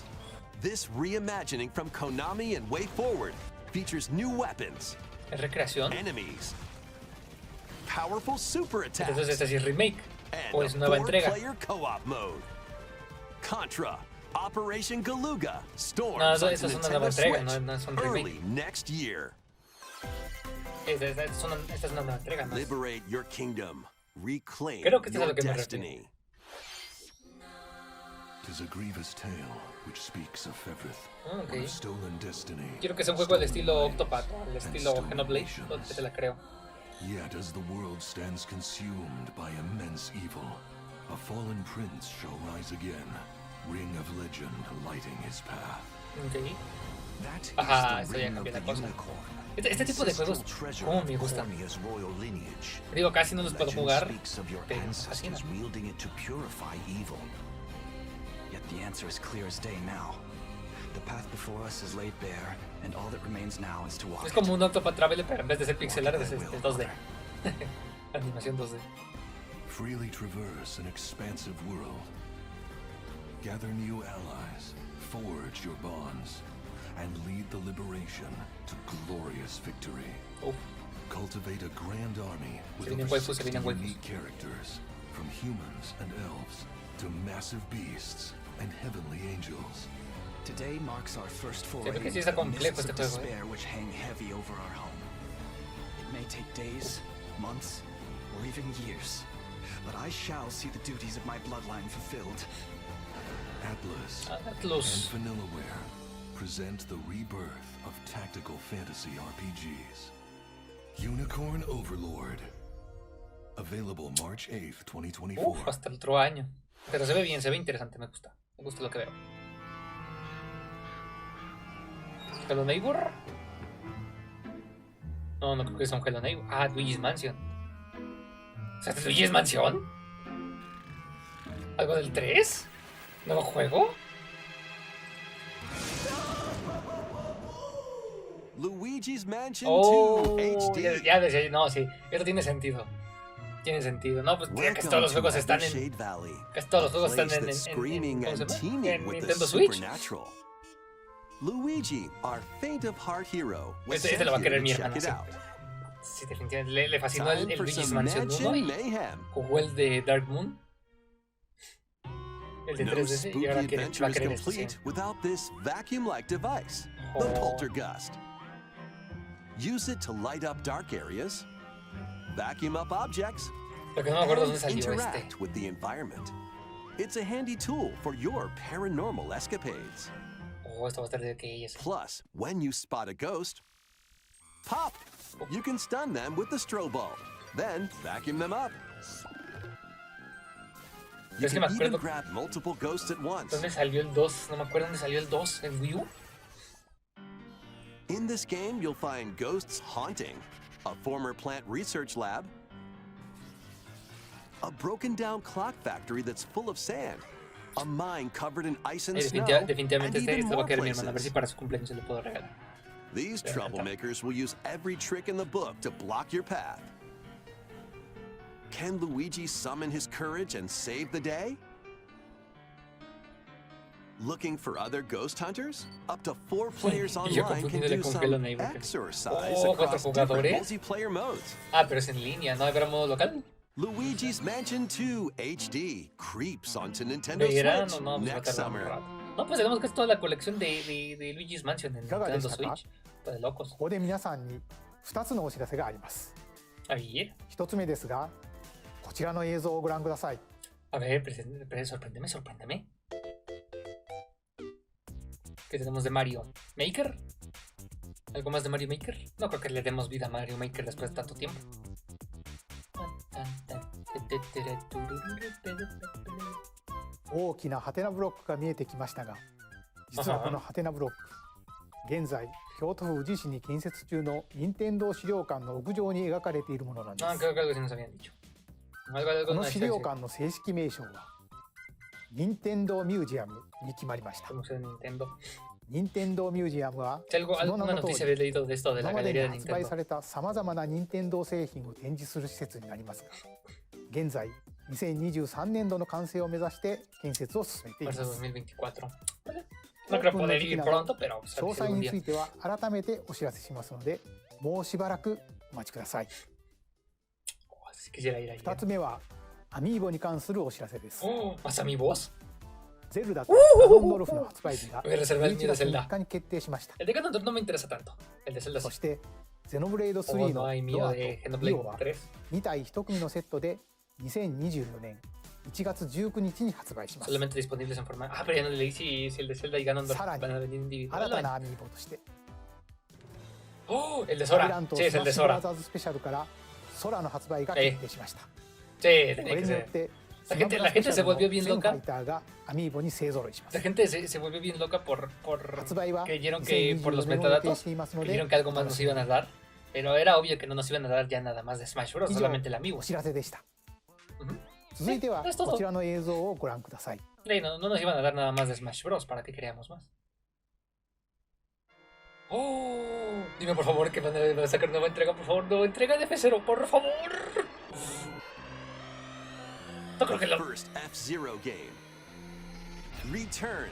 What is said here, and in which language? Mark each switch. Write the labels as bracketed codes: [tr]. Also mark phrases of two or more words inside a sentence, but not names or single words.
[en] This reimagining from Konami and Way Forward features new weapons, [es] Es recreación. [en] enemies, powerful super attacks, [es] Entonces este sí es remake. O [en] and [es] es a nueva entrega. [en] 4-player co-op mode. Contra, Operation Galuga, storms [es] No, eso [en] onto [es] es una [en] Nintendo [es] nueva entrega, [en] Switch [es] no es un remake. [en] early next year. [es] Esta es una nueva entrega, ¿no? [en] Liberate your kingdom. Reclaim [es] Creo que esto es a [en] your [es] lo que me [en] destiny. [es] refiero. [en] 'Tis a grievous tale which speaks of Fevrith, [es] Ok. [en] one of stolen destiny. [es] Quiero que sea un juego al estilo [en] stolen [es] Octopath, [en] lives, [es] al [en] and [es] estilo [en] stolen [es] Xenoblade, [en] nations. [es] donde te la creo. [en] Yet as the world stands consumed by immense evil, a fallen prince shall rise again, ring of legend lighting his path. [es] Ok. [en] That is [es] Ajá, [en] the [es] esto ya [en] ring [es] cambió [en] of [es] la [en] the [es] cosa. [en] unicorn. [es] Este tipo de juegos, [en] Ancestral treasure [es] ¿cómo [en] of [es] me gustan? [en] Cornia's royal lineage. [es] Digo, casi no los puedo [en] Legend [es] jugar, [en] speaks of your [es] pero me fascina. [en] ancestors wielding it to purify evil. Yet the answer is clear as day now. The path before us is laid bare, and all that remains now is to walk [es] Es [en] it. [es] como un Octopath Traveler, pero en vez de ser pixelar es 2D. Animación 2D. [en] Freely traverse an expansive world. Gather new allies, forge your bonds, and lead the liberation to glorious victory. [es] Uf, [en] Cultivate a grand army with [es] Se vienen [en] over [es] waifus, se [en] 60 [es] vienen waifus. [en] unique characters, from humans and elves to massive beasts and heavenly angels. Today marks our first foray [es] Siento que sí [en] into [es] está [en] the [es] complejo [en] mists [es] este [en] of [es] juego, [en] despair which hang heavy over our home. It may take days, months, or even years, but I shall see the duties of my bloodline fulfilled. Atlas and [es] Atlus. [en] Vanillaware present the rebirth of tactical fantasy RPGs. Unicorn Overlord. Available March 8th, 2024. [es] Uf, hasta el otro año. Pero se ve bien, se ve interesante, me gusta. Me gusta lo que veo. ¿Hello Neighbor? No, no creo que sea un Hello Neighbor. Ah, Luigi's Mansion. O sea, ¿Luigi's Mansion? ¿Algo del 3? ¿Nuevo juego? [en] Luigi's Mansion [es] Oh, [en] 2 HD. [es] ya decía, no, sí, esto tiene sentido. Tiene sentido. No, pues casi todos los juegos están en. [en] Shade Valley, [es] Casi todos los [en] a [es] juegos están [en] place [es] en. [en] that's [es] ¿Cómo [en] screaming [es] se [en] and [es] llama? [en] teeming [es] En [en] with the [es] Nintendo Switch. [en] supernatural. Luigi, our faint of heart hero, was [es] Este [en] sent [es] lo va a [en] here [es] querer [en] to [es] mi [en] check [es] hermana. [en] it [es] Sí. [en] out. [es] Sí, definitivamente. Le fascinó el [en] Time for [es] Luigi's [en] some [es] Mansion 1 [en] mansion [es] y [en] mayhem. [es] jugó el de Dark Moon. El de [en] No [es] 3DS y [en] spooky [es] ahora va [en] adventure [es] a [en] is [es] querer este. Sí. [en] complete without this vacuum-like device, the [es] Oh. [en] Poltergust. Use it to light up dark areas, vacuum up objects, [es] Lo que no me acuerdo [en] and [es] dónde salió este. [en] interact with the environment. It's a handy tool for your paranormal escapades. [es] Oh, esto va a estar de que ellas. [en] Plus, when you spot a ghost, pop! You can stun them with the strobe bulb, then vacuum them up. You [es] Es que [en] can [es] me [en] even [es] acuerdo [en] grab multiple ghosts at once. [es] dónde salió el 2. No me acuerdo dónde salió el 2. ¿En Wii U? [en] In this game, you'll find ghosts haunting, a former plant research lab, a broken down clock factory that's full of sand, a mine covered in ice and snow, and [es] Definitivamente [en] even [es] este va a [en] more [es] querer mi hermana. A ver si [en] places. [es] para su cumpleaños se le puedo regalar. [en] These [es] Pero me encanta. [en] troublemakers will use every trick in the book to block your path. Can Luigi summon his courage and save the day? Looking for other ghost hunters? Up to 4 players [es] Y yo [en] online can [es] confundiéndole [en] do [es] con [en] some [es] Hello Neighbor. [en] exercise [es] Oh, [en] across [es] 4 [en] different [es] jugadores. [en] multiplayer modes. [es] Ah, pero es en línea, ¿no? ¿Habrá modo local? [en] Luigi's Mansion 2 HD creeps onto Nintendo [es] ¿Verán o [en] Switch [es] no? Pues va a [en] next [es] tardar un [en] summer. [es] rato. No, pues tenemos casi toda la colección de Luigi's Mansion en [ja] いかがで [es] Nintendo [ja] したか？ [es] Switch. Está de locos. [ja] ここで皆さんに2つのお知らせがあります。 [es] A ver, [ja] 1 つ目ですが、こちらの映像をご覧ください。 [es] a ver, sorpréndeme, sorpréndeme. ¿Qué tenemos de Mario Maker? ¿Algo más de Mario Maker? No creo que le demos vida a Mario Maker después de tanto tiempo. [ja] 大きなハテナブロックが見えてきましたが、実はこのハテナブロック、現在京都府宇治市に建設中の任天堂資料館の屋上に描かれているものなんで [es] No, [ja] す。 [es] creo que algo sí nos habían dicho. Algo [ja] この [es] nos [ja] 資料館の正式名称は任天堂ミュージアムに決まりました。 [es] Museo de Nintendo. [ja] 任天堂ミュージアムは [es] Si algo, [ja] その名 [es] alguna [ja] の通 [es] noticia [ja] り [es] había leído de esto de la [ja] 今までに [es] galería de [ja] 発売 [es] Nintendo. [ja] されたさまざまな任天堂製品を展示する施設になりますが、現在2023年度の完成を目指して建設を進めていま [es] Marzo [ja] す。 [es] 2024. No creo poder ir pronto, pero [ja] 詳細 [es] algún [ja] に [es] día. [ja] ついては改めてお知らせしますので、もうしばらくお待ちください。 [es] Oh, si quisiera ir ahí. [ja] 2つ目はアミーボに関するお知らせです。 [es] Oh, ¿más amigos? [ja] ゼルダとガノンドルフの発売日が [es] Voy a reservar el [ja] 11 [es] mío de [ja] 月 [es] Zelda. [ja] 3日に決定しました。 [es] El de Ganondorf no me interesa tanto. El de Zelda [ja] そ [es] sí. [ja] してゼノブレイド [es] Oh, [ja] 3 [es] no [ja] の [es] hay [ja] ド [es] mío [ja] アと [es] de [ja] リ [es] Xenoblade [ja] オは [es] 3. [ja] 2体1組のセットで2024年1月19日に発売します。 [es] Solamente disponibles en forma. Ah, pero ya no leí si el de Zelda y Ganondorf van Sarani. a venir [ja] 新た [es] individual. [ja] なアミーボとして [es] Oh, el de [ja] アイラ [es] Sora. [ja] ンと [es] Sí, es [ja] スマ [es] el [ja] ッ [es] de [ja] シュブラ [es] Sora. [ja] ザーズスペシャルからソラの発売が決定しました。 [es] Sí, [ja] こ [es] tenía [ja] れ [es] que [ja] によっ [es] ser. [ja] て [es] La gente se volvió bien [ja] 全ファ [es] loca. [ja] イターがアミーボに勢ぞろいします。 [es] La gente se volvió bien loca por [ja] 発売は [es] creyeron que por los [ja] 2024 年を予定 [es] metadatos [ja] していますので [es] creyeron que algo más nos iban a dar. Pero era obvio que no nos iban a dar ya nada más de Smash Bros. [ja] 以上 [es] Solamente el amigo. [ja] お知らせでした。 [es] Ujú. [ja] 続いては [es] Sí, es todo. [ja] こちらの映像をご覧ください。 [es] Sí, no nos iban a dar nada más de Smash Bros. Para que queríamos más. Oh, dime por favor que van a sacar nueva entrega, por favor, nueva entrega de F0, por favor. No creo que [en] The [es] lo. [en] first F-Zero game returns